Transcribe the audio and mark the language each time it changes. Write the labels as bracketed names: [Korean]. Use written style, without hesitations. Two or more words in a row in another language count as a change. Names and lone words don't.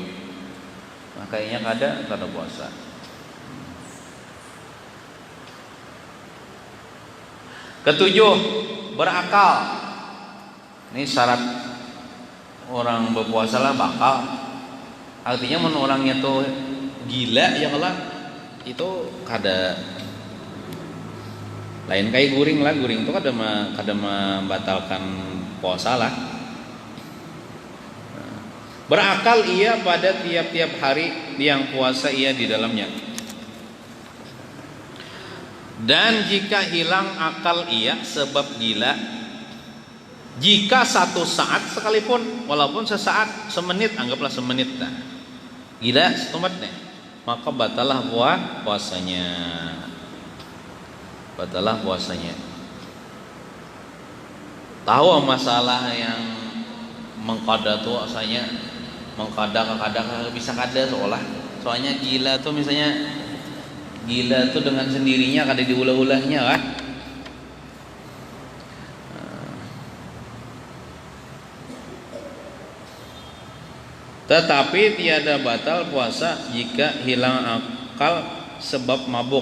[Indonesian] Makanya kada puasa. Ketujuh, berakal. Ini syarat orang berpuasa lah bakal. [Banjar] Artinya mun orangnya tuh gila [Arabic] يا الله [Banjar] itu kada lain kayak guring itu kada membatalkan puasa lah. [Indonesian] Berakal ia pada tiap-tiap hari yang puasa ia di dalamnya. Dan jika hilang akal ia sebab gila, jika satu saat sekalipun, walaupun sesaat, semenit, anggaplah semenit dah. Gila setumatnya, maka batalah puasanya. Batalah puasanya. [Banjar] Tahu masalah yang mengqada tuh asalnya mengqada bisa kada soalnya gila tuh misalnya gila tuh dengan sendirinya kada diulah-ulahnya kan. [Indonesian] Tetapi tiada batal puasa jika hilang akal sebab mabuk.